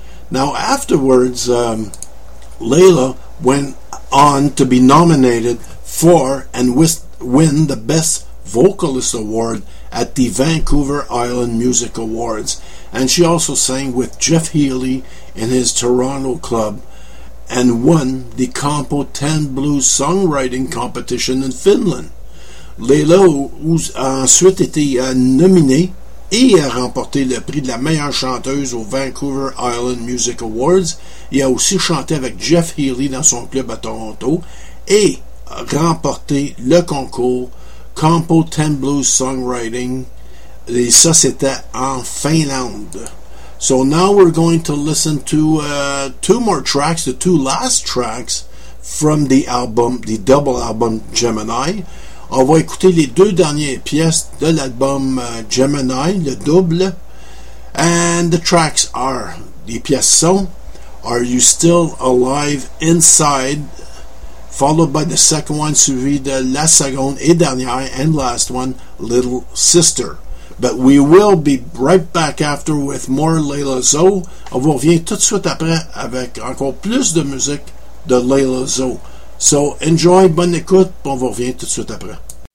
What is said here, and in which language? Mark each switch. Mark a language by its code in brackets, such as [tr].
[en] Now, afterwards, Layla went on to be nominated for and win the Best Vocalist Award at the Vancouver Island Music Awards. And she also sang with Jeff Healey in his Toronto club and won the Compo 10 Blues Songwriting Competition in Finland. [fr] Layla a ensuite été nominée et a remporté le prix de la meilleure chanteuse au Vancouver Island Music Awards et a aussi chanté avec Jeff Healey dans son club à Toronto et a remporté le concours Compo 10 Blues Songwriting et ça c'était en Finlande. [en] So now we're going to listen to two more tracks, the two last tracks from the album, the double album Gemini. [fr] On va écouter les deux dernières pièces de l'album Gemini, le double. [en] And the tracks are, [fr] les pièces sont, [en] Are You Still Alive Inside, followed by the second one, [fr] suivi de la seconde et dernière, [en] and last one, Little Sister. But we will be right back after with more Layla Zoe. [fr] On vous revient tout de suite après avec encore plus de musique de Layla Zoe. [en] So enjoy, [fr] bonne écoute, on vous revient tout de suite après.